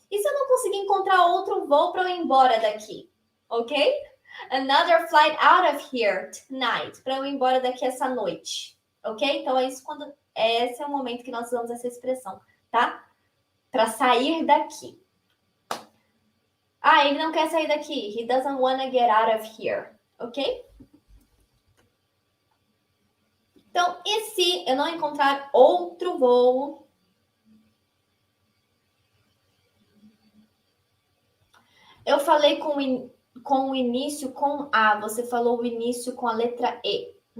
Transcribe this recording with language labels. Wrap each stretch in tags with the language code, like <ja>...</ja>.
<pt>E se eu não conseguir encontrar outro voo para eu ir embora daqui, ok?</pt> <en>Another flight out of here tonight,</en> <pt>para eu ir embora daqui essa noite, ok? Então é isso quando esse é o momento que nós usamos essa expressão, tá? Para sair daqui. Ele não quer sair daqui.</pt> <en>He doesn't wanna get out of here, ok?</en> <pt>Então, e se eu não encontrar outro voo? Eu falei com o início com A, você falou o início com a letra E.</pt>